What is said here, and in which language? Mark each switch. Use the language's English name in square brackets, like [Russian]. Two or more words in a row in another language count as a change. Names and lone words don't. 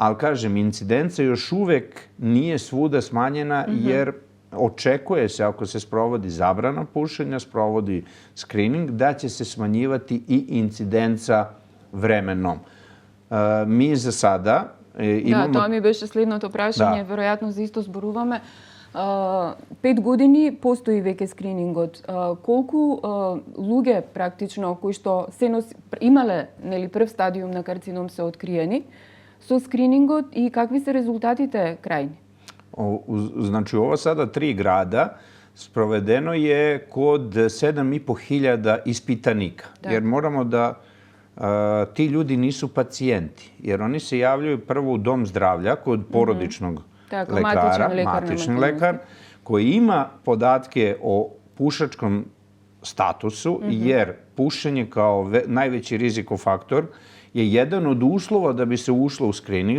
[Serbian] ali kažem, incidenca još uvek nije svuda smanjena jer očekuje se, ako se sprovodi zabrana pušenja, sprovodi screening, da će se smanjivati i incidenca vremenom. Mi za sada imamo... [Macedonian] Да, тоа ми беше следното прашање, веројатно за исто зборуваме. 5 години постои веќе скринингот. Колку луѓе практично кои што се имале прв стадиум на карцином се откриени со скринингот и какви се резултатите крајни? [Serbian] Znači, ovo sada 3 grada sprovedeno je kod 7.500 ispitanika. Jer moramo da ti ljudi nisu pacijenti. Jer oni se javljaju prvo u dom zdravlja kod porodičnog lekara, matični lekar, koji ima podatke o pušačkom statusu, jer pušenje kao najveći rizikofaktor je jedan od uslova da bi se ušlo u screening.